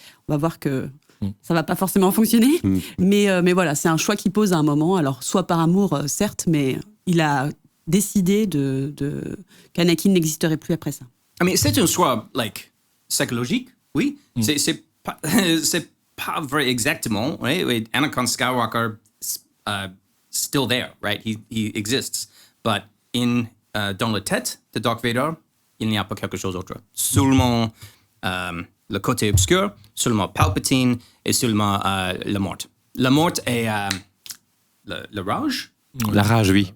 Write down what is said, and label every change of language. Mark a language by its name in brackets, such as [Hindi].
[French] On va voir que ça va pas forcément fonctionner, mais voilà, c'est un choix qu'il pose à un moment. Alors soit par amour, certes, mais il a décidé qu'Anakin n'existerait plus après ça. [English] I mean, [French] c'est un choix psychologique, oui. C'est pas vrai exactement, right? [English] Anakin Skywalker still there, right? He exists, but [French] dans la tête de Dark Vador, il n'y a pas quelque chose d'autre. Seulement le côté obscur, seulement Palpatine et seulement la mort. La mort est la rage. La rage, oui.